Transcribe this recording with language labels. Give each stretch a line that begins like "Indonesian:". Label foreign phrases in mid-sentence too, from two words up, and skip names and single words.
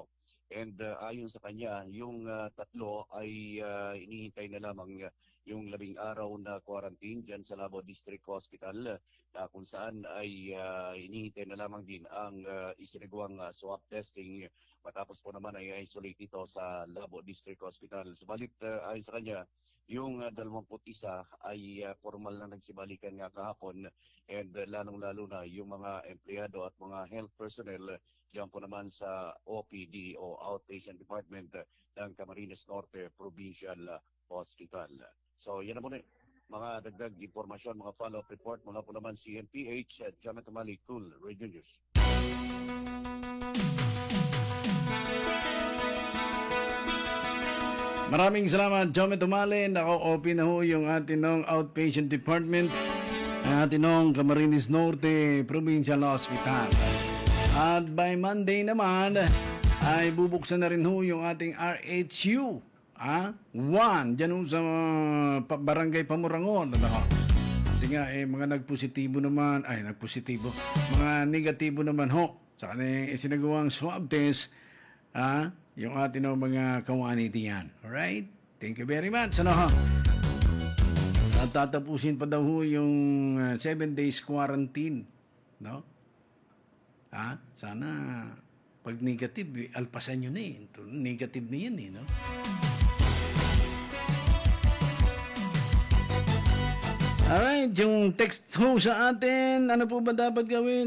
Filipino: And ayon sa kanya, yung 3 ay inihintay na lamang yung 10 araw na quarantine dyan sa Labo District Hospital na kung saan ay inihintay na lamang din ang isinagawang
English: swab testing
Filipino: matapos po naman ay isolate ito sa Labo District Hospital. Subalit ayon sa kanya, yung 21 ay formal na nagsibalikan nga kahapon and lalong-lalo na yung mga empleyado at mga
English: health personnel
Filipino: diyan po naman sa OPD o Outpatient Department ng Camarines Norte Provincial Hospital. So yan na muna mga dagdag impormasyon, mga
English: follow-up report
Filipino: mula po naman CNPH at Jamet Mali, Cool Radio News. Maraming salamat, Jommy Tumali. Naka-open na ho yung ating
English: outpatient department
Filipino: ng ating Camarines Norte Provincial Hospital. At
English: by Monday
Filipino: naman, ay bubuksan na rin ho yung ating RHU. 1, dyan ho sa Barangay Pamurangon. Kasi nga, mga nagpositibo naman, mga negatibo naman ho. sa kanilang isinagawang
English: swab test,
Filipino: yung ating mga kawani diyan.
English: Alright? Thank you very much.
Filipino: Ano ho? At tatapusin pa daw ho yung
English: 7 days quarantine.
Filipino: No? Sana pag negative, alpasan nyo na eh. Negative na yan eh. No? Alright, yung text ho sa atin, ano po ba dapat gawin?